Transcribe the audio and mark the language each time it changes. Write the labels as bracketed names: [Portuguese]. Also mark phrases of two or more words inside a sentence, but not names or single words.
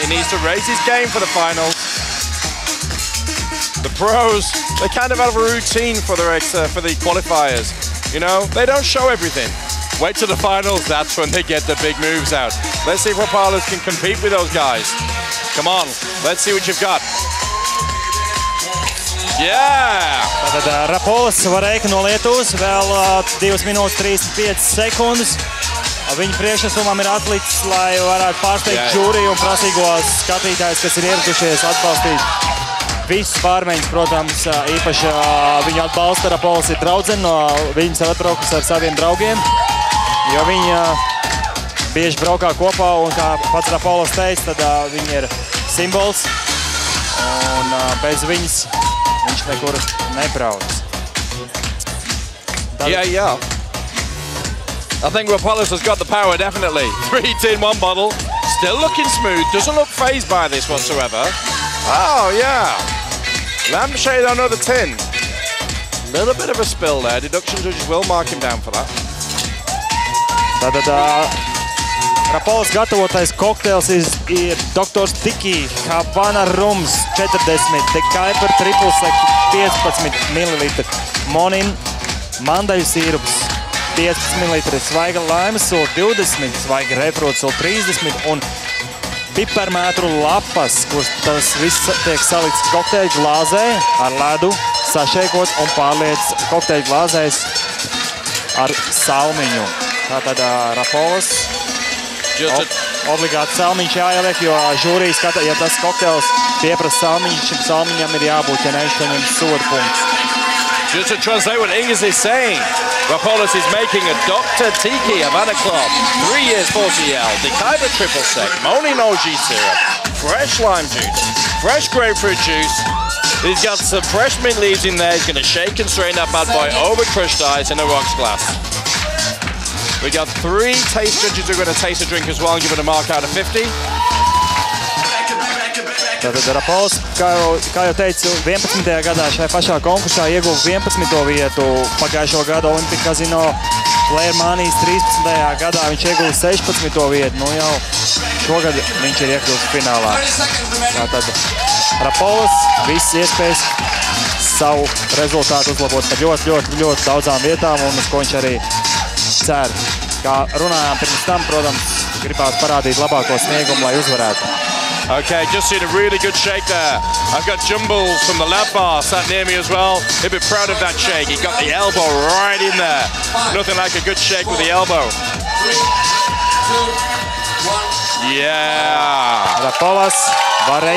[English] He needs to raise his game for the finals. The pros, they kind of have a routine for the qualifiers. You know, they don't show everything. Wait till the finals, that's when they get the big moves out. Let's see if Rapolas can compete with those guys. Come on, let's see what you've got. Yeah! [Latvian] Tātad Rapolas Vareika no Lietuvas, vēl 2 minūtes 35 sekundes. Viņa priekšnesumam ir atlicis, lai varētu pārsteigt žūriju un prasīgos skatītājus, kas ir ieradušies atbalstīt visus pārmaiņas, protams, īpaši viņu atbalsta Rapolas ir draudzene, no viņas atbraukus ar saviem draugiem, jo viņa bieži braukā kopā un, kā pats Rapolas teica, tad viņa ir simbols un bez viņas viņš nekur nebrauc. [English] Yeah. I think Rapolas has got the power, definitely. 3 tin, 1 bottle. Still looking smooth, doesn't look fazed by this whatsoever. Oh, yeah. Lampshade on another tin. Little bit of a spill there. Deduction judges will mark him down for that. [Latvian] Tātad Rapolas gatavotais kokteils ir Dr. Sticky Havana Rums 40, The Kuiper Triple Sec 15 ml, Monin mandaļu sīrups 15 ml, svaiga laimes sula 20, svaiga grapefruit sula 30 un piparmētru lapas, kur tas viss tiek salikts kokteļu glāzē ar ledu, sašeikot un pārliec kokteļu glāzēs ar salmiņu. Tātad Rapolas obligāti salmiņš jāieliek, jo žūrija skata, ja tas kokteils pieprasa salmiņu, šim salmiņam ir jābūt, ja ne, viņš saņem soda punkts. [English] Just to translate what Inges is saying, Rapolas is making a Dr. Tiki Havana Club. 3 years 40L. Decaiba triple sec. Moni Noji syrup. Fresh lime juice. Fresh grapefruit juice. He's got some fresh mint leaves in there. He's going to shake and strain that bad boy over crushed ice in a rocks glass. We got 3 taste judges who are going to taste the drink as well and give it a mark out of 50. [Latvian] Tātad Rapols, kā jau teicu, 11. gadā šajā pašā konkursā ieguva 11. vietu. Pagājušo gadu Olimpic Casino Player Manijas 13. gadā viņš ieguva 16. vietu. Nu jau šogad viņš ir iekļūst finālā. Tātad Rapols visas iespējas savu rezultātu uzlabot par ļoti daudzām vietām un uz ko viņš arī cer. Kā runājām pirms tam, protams, gribētu parādīt labāko sniegumu, lai uzvarētu. [English] Okay, just seen a really good shake there. I've got Jumbles from the lab bar sat near me as well. He'll be proud of that shake. He got the elbow right in there. Nothing like a good shake with the elbow. 3, 2, 1. Yeah. Rapolas Vareika.